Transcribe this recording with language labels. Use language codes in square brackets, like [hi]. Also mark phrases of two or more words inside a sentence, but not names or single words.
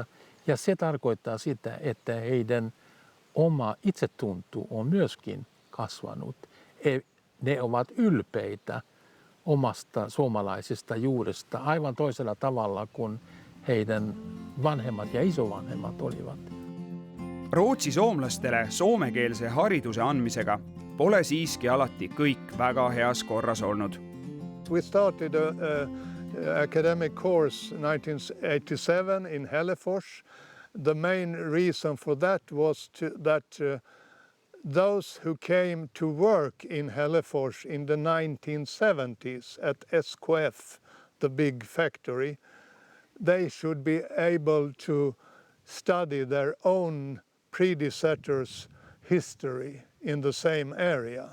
[fi] Ja se tarkoittaa sitä, että heidän oma itsetunto on myöskin kasvanut. Ne ovat ylpeitä omasta suomalaisesta juuresta aivan toisella tavalla kuin heidän vanhemmat ja isovanhemmat olivat. [et] Rootsi soomlastele soomekeelse hariduse andmisega pole siiski alati kõik väga heas korras olnud. [en] We started an academic course 1987 in Hällefors. The main reason for that was that those who came to work in Hällefors in the 1970s at SKF, the big factory, they should be able to study their own predecessors' history in the same area.